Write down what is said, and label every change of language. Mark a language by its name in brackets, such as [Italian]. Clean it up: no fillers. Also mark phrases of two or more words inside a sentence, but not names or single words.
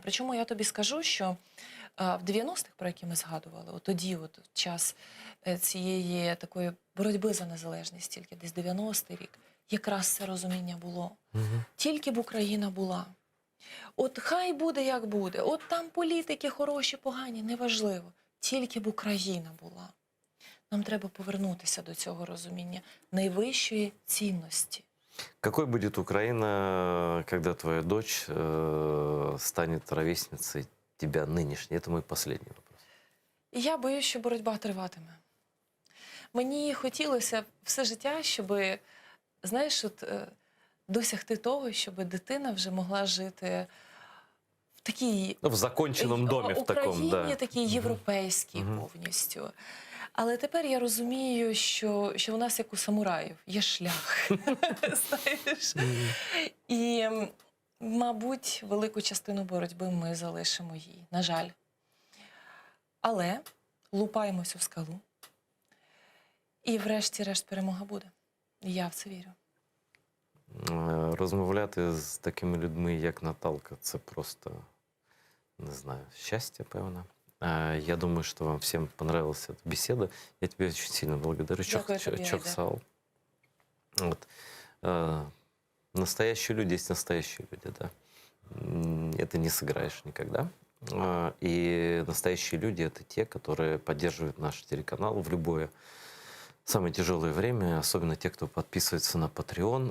[Ukrainian] Причому я тобі скажу, що в 90-х, про які ми згадували, от тоді, от час цієї такої боротьби за незалежність, тільки десь 90-й рік, якраз це розуміння було. Тільки б Україна була. От хай буде, як буде. От там політики хороші, погані, неважливо. Тільки б Україна була. Нам треба повернутися до цього розуміння найвищої цінності. [Russian] Какой будет Украина, когда твоя дочь станет ровесницей тебя нынешней? Это мой последний вопрос. [Ukrainian] І я боюсь, що боротьба триватиме. Мені хотілося все життя, щоб, знаєш, от, досягти того, щоб дитина вже могла жити в такій... [Russian] В законченном доме, в таком, [Ukrainian] Україні, [Russian] да. [Ukrainian] такій європейській повністю. Але тепер я розумію, що у нас, як у самураїв, є шлях. Знаєш? І, мабуть, велику частину боротьби ми залишимо їй, на жаль. Але лупаємось у скалу. І врешті-решт перемога буде. І я в це вірю. Розмовляти з такими людьми, як Наталка, це просто, не знаю, щастя, певно. [Russian] Я думаю, что вам всем понравилась эта беседа. Я тебе очень сильно благодарю, Чоксал. Вот. Настоящие люди есть настоящие люди, да. Это не сыграешь никогда. И настоящие люди — это те, которые поддерживают наш телеканал в любое самое тяжелое время, особенно те, кто подписывается на Patreon.